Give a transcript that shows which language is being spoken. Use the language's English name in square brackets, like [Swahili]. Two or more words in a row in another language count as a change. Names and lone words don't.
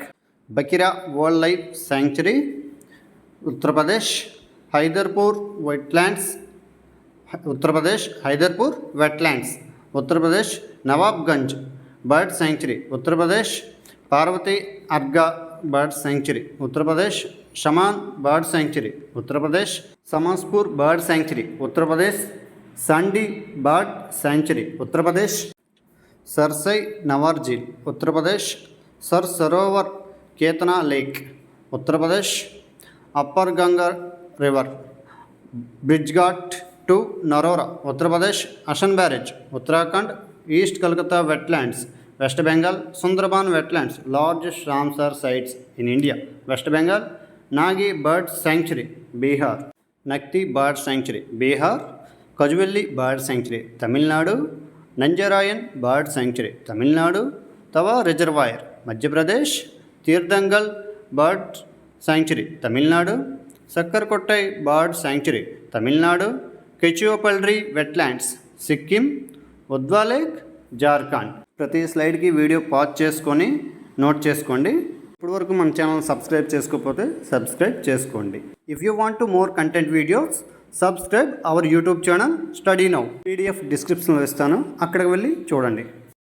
[English] Bakira Wildlife Sanctuary Uttar Pradesh, Haiderpur Wetlands Uttar Pradesh, Haiderpur Wetlands Uttar Pradesh, Nawabganj Bird Sanctuary Uttar Pradesh, Parvati Arga Bird Sanctuary Uttar Pradesh, Shaman Bird Sanctuary Uttar Pradesh, Samaspur Bird Sanctuary Uttar Pradesh, Sandi Bird Sanctuary Uttar Pradesh, Sarsai Nawar Jheel Uttar Pradesh, Sar Sarovar Ketna Lake Uttar Pradesh, Upper Ganga River Brij Ghat to Narora Uttar Pradesh, Ashan Barrage Uttarakhand, East Calcutta Wetlands West Bengal, Sundarban Wetlands Largest Ramsar sites in India West Bengal, Nagi Bird Sanctuary Bihar, Nakti Bird Sanctuary Bihar, Kajuveli Bird Sanctuary Tamil Nadu, Nanjarayan Bird Sanctuary Tamil Nadu, Tawa Reservoir Madhya Pradesh, Tirthangal Bird Sanctuary Tamil Nadu, Sakkarakottai Bird Sanctuary Tamil Nadu, Kechuopalli Wetlands Sikkim, Udwa Lake Jharkhand. [Telugu] ప్రతి స్లైడ్కి [English] video pause [Telugu] చేసుకొని నోట్ చేసుకోండి. ఇప్పుడు వరకు మన [English] channel subscribe [Telugu] చేసుకోకపోతే సబ్స్క్రైబ్ చేసుకోండి. [English] If you want to more content videos subscribe our YouTube channel Study Now. [Telugu] PDF డిస్క్రిప్షన్లో ఇస్తాను, అక్కడికి వెళ్ళి చూడండి.